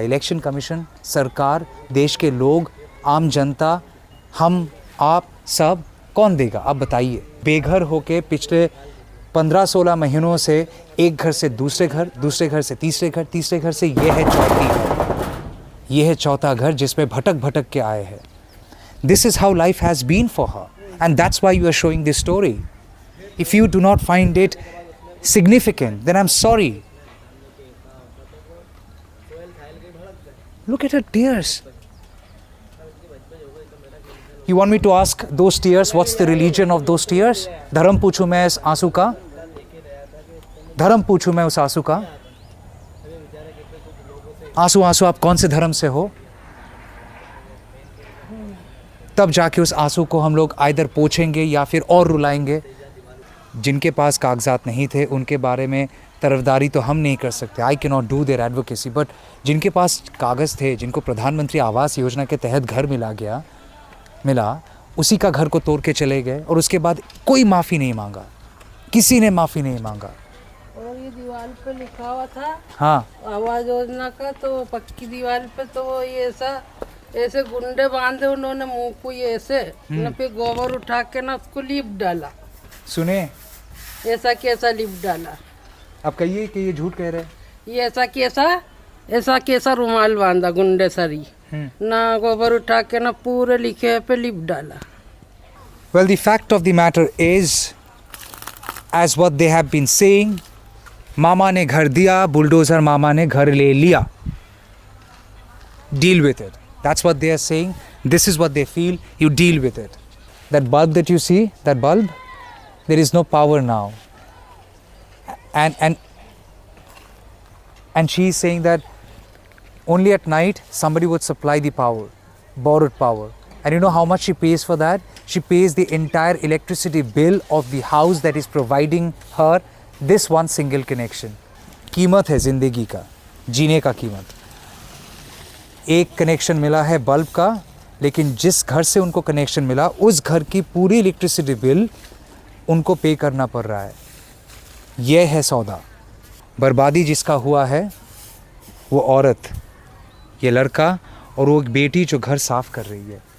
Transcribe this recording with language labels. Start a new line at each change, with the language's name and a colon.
Hindi: Election commission, सरकार, देश के लोग, आम जनता, हम, आप सब, कौन देगा? आप बताइए। बेघर होके पिछले 15-16 महीनों से एक घर से दूसरे घर, दूसरे घर से तीसरे घर, तीसरे घर से ये है चौथी घर, ये है चौथा घर जिसमें भटक के आए हैं।
English: This is how life has been for her, and that's why you are showing this story. If you do not find it significant, then I'm sorry. Look at her tears. You want me to ask those tears, what's the religion of those tears?
Hindi: धर्म पूछूं मैं इस आंसू का? धर्म पूछूं मैं उस आंसू का? आंसू आप कौन से धर्म से हो? तब जाके उस आंसू को हम लोग आइदर पोंछेंगे या फिर और रुलाएंगे। जिनके पास कागजात नहीं थे उनके बारे में तरफदारी तो हम नहीं कर सकते,
English: I can not do their advocacy,
Hindi: but जिनके पास कागज़ थे, जिनको प्रधानमंत्री आवास योजना के तहत घर मिला, उसी का घर को तोड़ के चले गए, और उसके बाद कोई माफ़ी नहीं मांगा, किसी ने माफ़ी नहीं मांगा। और ये दीवार पे लिखा हुआ था, हाँ, आवास योजना का, तो पक्की दीवार पे तो वो ये ऐसे गुंडे बांधे उन्होंने मुंह को, ये ऐसे न फिर गोबर उठा के ना उसको लिप डाला। सुने, ऐसा कैसा लिप डाला? आप कहिए कि ये झूठ कह रहे हैं। ये ऐसा कैसा रुमाल बांधा गुंडे सरी, ना गोबर उठा के ना पूरे लिखे पे लिप डाला।
English: Well, the fact of the matter is, as what they have been saying,
Hindi: मामा ने घर दिया, बुलडोजर मामा ने घर ले लिया।
English: Deal with it. That's what they are saying. This is what they feel. You deal with it. That bulb that you see, that bulb, there is no power now. And And she is saying that only at night somebody would supply the power, borrowed power. And you know how much she pays for that? She pays the entire electricity bill of the house that is providing her this one single connection.
Hindi: कीमत है ज़िंदगी का, जीने का कीमत. एक connection मिला है बल्ब का, लेकिन जिस घर से उनको कनेक्शन मिला उस घर की पूरी इलेक्ट्रिसिटी बिल उनको पे करना पड़ रहा है. यह है सौदा. बर्बादी जिसका हुआ है वो औरत, ये लड़का और वो एक बेटी जो घर साफ़ कर रही है.